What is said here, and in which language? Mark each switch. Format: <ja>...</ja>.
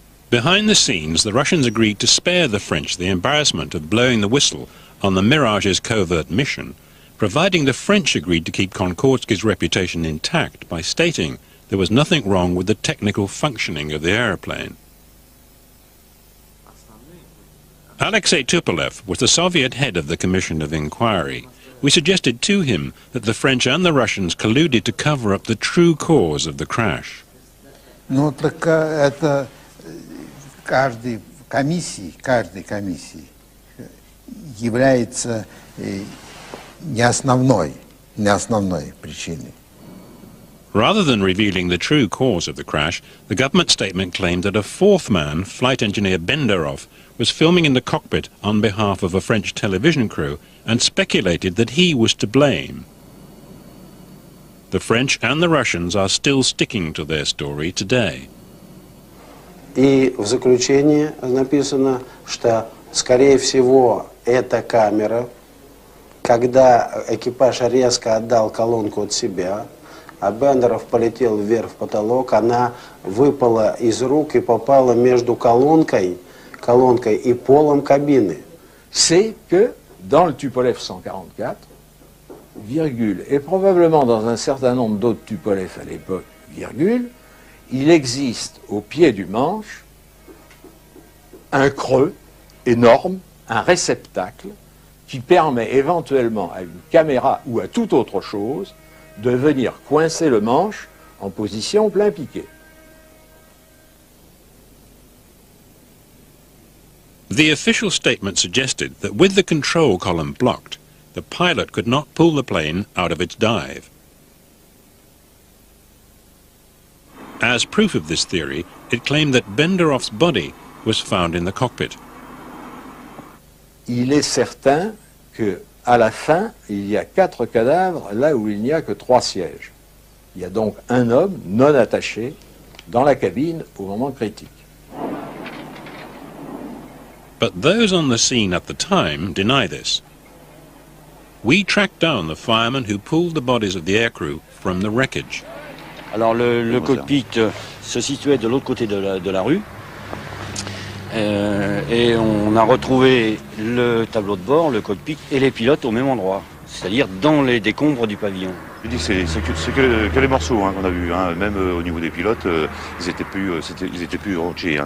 <en>Behind the scenes, the Russians agreed to spare the French the embarrassment of blowing the whistle on the Mirage's covert mission, providing the French agreed to keep Konkordsky's reputation intact by stating there was nothing wrong with the technical functioning of the aeroplane. Alexei Tupolev was the Soviet head of the Commission of Inquiry. We suggested to him that the French and the Russians colluded to cover up the true cause of the crash.</en> <ru>Ну, так это каждой комиссии является не основной причиной.</ru> <en>Rather than revealing the true cause of the crash, the government statement claimed that a fourth man, flight engineer Benderov, was filming in the cockpit on behalf of a French television crew and speculated that he was to blame. The French and the Russians are still sticking to their story today.</en> <ru>И в заключении написано, что, скорее всего, эта камера, когда экипаж резко отдал колонку от себя, а Бендеров полетел вверх в потолок, она выпала из рук и попала между колонкой и полом кабины.</ru> <fr>C'est que dans le Tupolev 144, virgule, et probablement dans un certain nombre d'autres Tupolev à l'époque, virgule, il existe au pied du manche un creux énorme, un réceptacle qui permet éventuellement à une caméra ou à toute autre chose de venir coincer le manche en position plein piqué.</fr> <en>The official statement suggested that with the control column blocked, the pilot could not pull the plane out of its dive. As proof of this theory, it claimed that Benderov's body was found in the cockpit.</en> <fr>Il est certain que à la fin, il y a 4 cadavres là où il n'y a que 3 sièges. Il y a donc un homme non attaché dans la cabine au moment critique.</fr> <en>But those on the scene at the time deny this. We tracked down the firemen who pulled the bodies of the aircrew from the wreckage.</en> <fr>Alors le cockpit se situait de l'autre côté de la rue. Et on a retrouvé le tableau de bord, le cockpit et les pilotes au même endroit, c'est-à-dire dans les décombres du pavillon. Je dis c'est que les morceaux hein, qu'on a vus, hein. Même au niveau des pilotes, ils étaient plus entiers, hein.</fr>